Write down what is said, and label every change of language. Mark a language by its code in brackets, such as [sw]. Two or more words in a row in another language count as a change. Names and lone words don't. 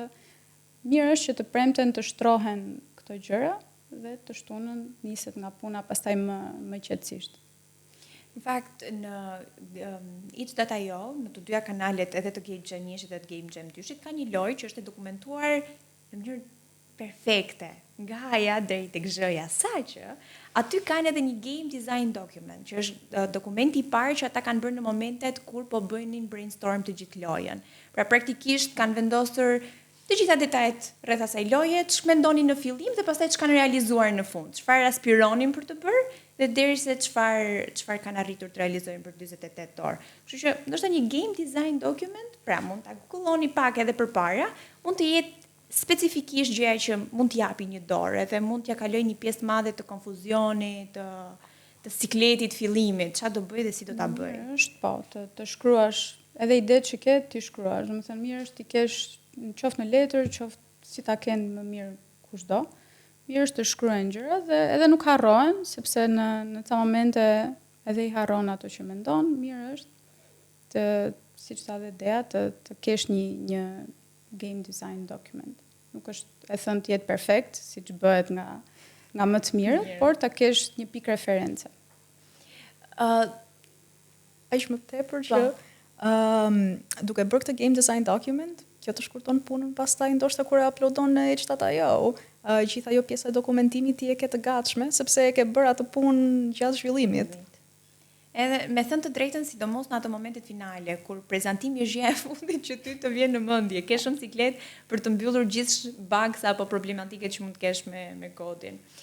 [sq] Mirë është që të premten të shtrohen këto gjëra dhe të shtunën niset nga puna pastaj më qetësisht. Në fakt, në Itch.io, në të dyja kanalet edhe të Game Jam 1 dhe të Game Jam 2, ka një lojë që është e dokumentuar në mënyrë perfekte, nga A-ja deri tek Z-ja, saqë aty kanë edhe një [en] game design document, [sq] që është dokumenti i parë që ata kanë bërë në momentet kur po bënin brainstorm të gjithë lojën. Pra praktikisht kanë vendosur të gjitha detajet rreth asaj loje, ç'ka mendonin në fillim dhe pastaj ç'kan realizuar në fund, çfarë aspironin për të bërë dhe derisa çfarë kanë arritur të realizojnë për 48 orë. Kështu që ndoshta një [en] game design document, [sq] pra mund ta googloni pak edhe përpara, mund të jetë specifikisht gjëja që mund t'japi një dorë dhe mund t'ja kaloj një pjesë të madhe të konfuzionit, të sikletit fillimit, çfarë do bëj dhe si do ta bëj. Është po, të shkruash edhe idetë që ke ti shkruash, domethënë mirë është ti kesh qoftë në letër, qoftë si ta kenë më mirë kushdo. Mirë është të shkruajnë gjëra dhe edhe nuk harrohen, sepse në ca momente edhe i harron ato që mendon, mirë është të, siç tha dhe Dea, të kesh një [en] game design document. [sq] Nuk është e thënë të jetë perfekt, siç bëhet nga më të mirët, por ta kesh një pikë reference. Aq më tepër që duke bërë këtë [en] game design document, [sq] kjo të shkurton punën pastaj ndoshta kur e uploadon në Edge.io, gjithë ajo pjesa e dokumentimit ti e ke të gatshme sepse e ke bërë atë punë gjatë zhvillimit. Edhe me thënë të drejtën, sidomos në ato momentet finale, kur prezantimi është gjëja e fundit që ty të vjen në mendje, ke shumë siklet për të mbyllur gjithë bugs apo problematiket që mund të kesh me kodin.